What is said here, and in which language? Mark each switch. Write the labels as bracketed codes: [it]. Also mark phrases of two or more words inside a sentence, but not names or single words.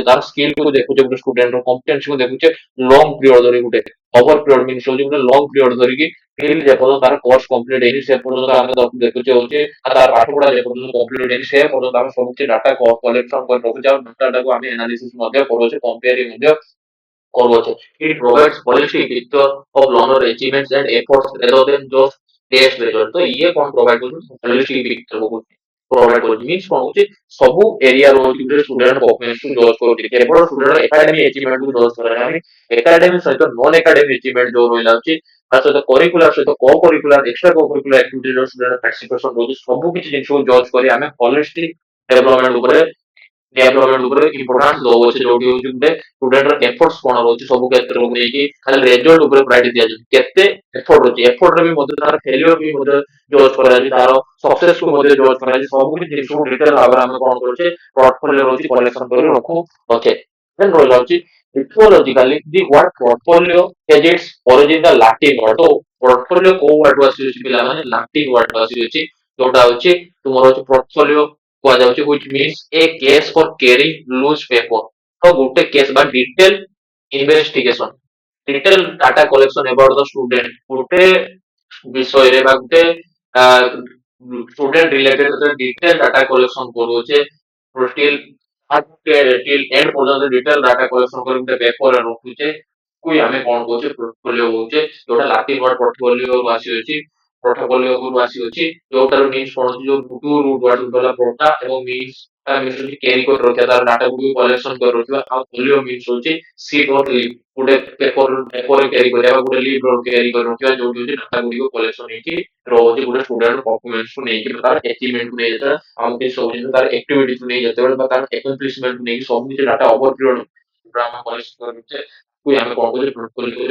[or] ତାର ସ୍କିଲ କୁ ଦେଖୁଛେ ଗୋଟେ ଷ୍ଟୁଡେଣ୍ଟର କମ୍ପିଟେନ୍ସ କୁ ଦେଖୁଛେ [en] long period [or] ଧରି ଗୋଟେ [en] over period means [or] ହଉଛି ଗୋଟେ [en] long period [or] ଧରିକି till ଯେପର୍ଯ୍ୟନ୍ତ ତାର କୋର୍ସ କମ୍ପ୍ଲିଟ ହେଇନି ସେ ପର୍ଯ୍ୟନ୍ତ ଆମେ ତାକୁ ଦେଖୁଛେ ହଉଛି ତାର ପାଠ ପଢା ଯେପର୍ଯ୍ୟନ୍ତ କମ୍ପ୍ଲିଟ ହେଇନି ସେ ପର୍ଯ୍ୟନ୍ତ ଆମେ ସବୁ କିଛି [en] data collection [or] କରି ରଖୁଛେ ଆଉ ଡାଟାଟାକୁ ଆମେ ଆନାଲିସିସ୍ ମଧ୍ୟ କରୁଛେ କମ୍ପେୟାରିଂ ମଧ୍ୟ କରୁଛେ। [en] It provides holistic picture of learner achievements and efforts rather than just test result। [or] ତ ଇଏ କଣ ପ୍ରୋଭାଇଡ କରୁଛି [en] holistic picture [or] ପ୍ରୋଭାଇଡ କରୁଛି ମିନ୍ସ କଣ ହଉଛି ସବୁ ଏରିଆ ରହୁଛି ଗୋଟେ [en] student performance [or] କୁ ଜଜ କରୁଛି କେବଳ [en] student academic achievement [or] କୁ ଜଜ କରାଯାଏ ଏକାଡେମୀ ସହିତ [en] non academic achievement [or] ଯୋଉ ରହିଲା ହଉଛି ତା ସହିତ କରିକୁଲାର ସହିତ [en] co-curricular extra co-curricular activity [or] ର ଷ୍ଟୁଡେଣ୍ଟ ପାର୍ଟିସିପେସନ ରହୁଛି ସବୁ କିଛି ଜିନିଷକୁ ଜଜ କରି ଆମେ holistic ଡେଭଲପମେଣ୍ଟ ଉପରେ ଇମ୍ପୋର୍ଟାନ୍ସ ଦଉଅଛେ ଯୋଉଠି ହଉଛି ଗୋଟେ ଷ୍ଟୁଡେଣ୍ଟର ଏଫର୍ଟସ କଣ ରହୁଛି ସବୁ କ୍ଷେତ୍ରକୁ ନେଇକି ଖାଲି ରେଜଲ୍ଟ ଉପରେ ପ୍ରାୟୋରିଟି ଦିଆଯାଉଛି କେତେ ଏଫର୍ଟ ରହୁଛି ଏଫର୍ଟରେ ବି ମଧ୍ୟ ତାର ଫେଲିୟର ବି ମଧ୍ୟ ଜଜ କରାଯାଉଛି ତାର ସକ୍ସେସକୁ ମଧ୍ୟ ଜଜ କରାଯାଉଛି ସବୁ କିଛି ଜିନିଷକୁ ଡିଟେଲ ଭାବରେ ଆମେ କଣ କରୁଛେ ପୋର୍ଟଫୋଲିଓ ରହୁଛି କଲେକ୍ସନ କରି ରଖୁଅଛେ। ଦେନ୍ ରହିଲା ହଉଛି [en] etymologically the word portfolio has its origin in the Latin word। [or] ତ portfolio କୋଉ ୱାର୍ଡରୁ ଆସିଅଛି ପିଲାମାନେ ଲାଟିନ ୱାର୍ଡରୁ ଆସିଅଛି ଯୋଉଟା ହଉଛି ତୁମର ହଉଛି portfolio କୁହାଯାଉଛି [en] which means a case for carrying loose paper। [or] ତ ଗୋଟେ କେସ୍ ବା [en] detail investigation detail data collection about the student [or] ଗୋଟେ ବିଷୟରେ ବା ଗୋଟେ [en] student related detail data collection [or] କରୁଛେ [en] till till end [or] ପର୍ଯ୍ୟନ୍ତ [en] detail data collection [or] କରି ଗୋଟେ ପେପରରେ ରଖୁଛେ କୁ ଆମେ କଣ କହୁଛେ ପୋର୍ଟଫୋଲିଓ କହୁଛେ ଯୋଉଟା [en] Latin word [or] ପୋର୍ଟଫୋଲିଓ ଆସିଅଛି ପୋର୍ଟଫୋଲିଓ ଆସିଅଛି ଯୋଉଟାର ମିନ୍ସ କଣ ହଉଛି ଯୋଉ [en] two root word [or] ଗଲା ପୋର୍ଟା ଏବଂ [en] means means [or] କ୍ୟାରି କରି ରଖିବା ତାର ଡାଟା ଗୁଡ଼ିକୁ କଲେକ୍ସନ କରି ରଖିବା ଆଉ ଫୋଲିଓ ମିନ୍ସ ହଉଛି [en] sheet or leaf [or] ଗୋଟେ ପେପର କ୍ୟାରି କରିବା ବା ଗୋଟେ ଲିଭ୍ କ୍ୟାରି କରି ରଖିବା ଯୋଉଠି ହଉଛି ଡାଟା ଗୁଡ଼ିକୁ କଲେକ୍ସନ ହେଇକି ରହୁଛି ଗୋଟେ ଷ୍ଟୁଡେଣ୍ଟ ପରଫରମେନ୍ସକୁ ନେଇକି ତାର achievement କୁ ନେଇ ଯେତେବେଳେ ଆମକୁ ସବୁ ଜିନିଷ ତାର activities କୁ ନେଇ ଯେତେବେଳେ ବା ତାର accomplishment କୁ ନେଇକି ସବୁ କିଛି [en] data over period [or] ଆମେ କଲେକ୍ସନ କରୁଛେ କୁ ଆମେ କଣ କହୁଛେ ପୋର୍ଟଫୋଲିଓ କହୁଛେ।